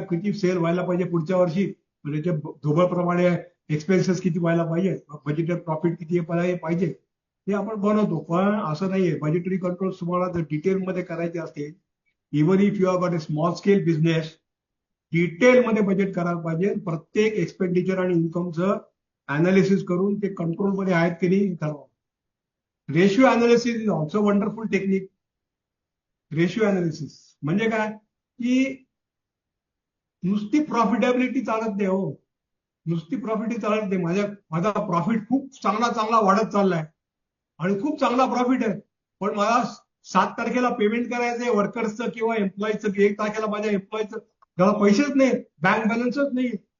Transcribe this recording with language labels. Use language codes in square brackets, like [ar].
[mr] किती सेल व्हायला पाहिजे पुढच्या वर्षी, म्हणजे धोबळप्रमाणे एक्सपेन्सेस किती व्हायला पाहिजे, बजेटेड प्रॉफिट किती पाहिजे, हे आपण बनवतो. पण असं नाहीये. बजेटरी कंट्रोल तुम्हाला जर डिटेलमध्ये करायचे असेल, [en] even if you are got a small scale business, [mr] डिटेलमध्ये बजेट करायला पाहिजे. प्रत्येक एक्सपेंडिचर आणि इन्कमचं अनालिसिस करून ते कंट्रोलमध्ये आहेत की नाही ठरवा. [en] Ratio analysis is also wonderful technique. [mr] Ratio analysis म्हणजे काय? की नुसती प्रॉफिटेबिलिटी चालत नाही हो, नुसती प्रॉफिट चालत नाही. माझा प्रॉफिट खूप चांगला वाढत चाललाय आणि खूप चांगला प्रॉफिट आहे, पण मला 7 तारखेला पेमेंट करायचंय वर्कर्सचं किंवा एम्प्लॉईचं, की 1 तारखेला माझ्या एम्प्लॉईचं, त्याला पैसेच नाही, बँक बॅलन्सच नाही.